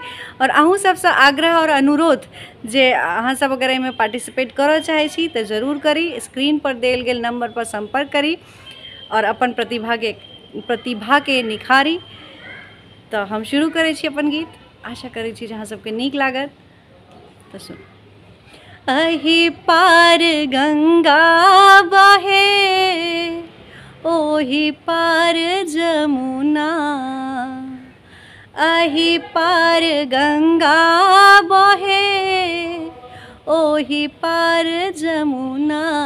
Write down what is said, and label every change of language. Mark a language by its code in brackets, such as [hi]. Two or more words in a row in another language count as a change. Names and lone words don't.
[mai] और अहूँ सबसे आग्रह और अनुरोध जे अहाँ सब अगर एहिमे पार्टिसिपेट करऽ चाहे छी तो जरूर करी। स्क्रीन पर देल गेल नंबर पर संपर्क करी और अपन प्रतिभा के निखारी। तो हम शुरू करै छी अपन गीत। आशा करै छी जे अहाँ सबके नीक लागत। तो सुन। अहि पार गंगा बहे ओहि पार जमुना, अहि पार गंगा बहे ओहि पार जमुना,